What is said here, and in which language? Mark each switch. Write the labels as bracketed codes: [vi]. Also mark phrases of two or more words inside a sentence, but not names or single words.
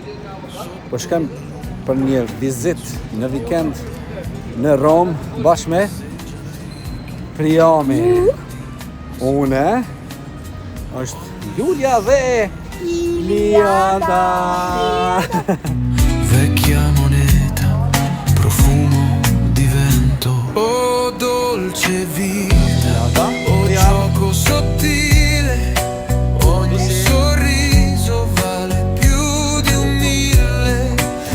[sq] Po shkem për një vizit në vikend në Rom bashkë me Priami. Une është Julia dhe Iliada. [it] Vecchia moneta, profumo di vento. Oh dolce vita, oh gioco sottile. Ogni sorriso vale più di 1000.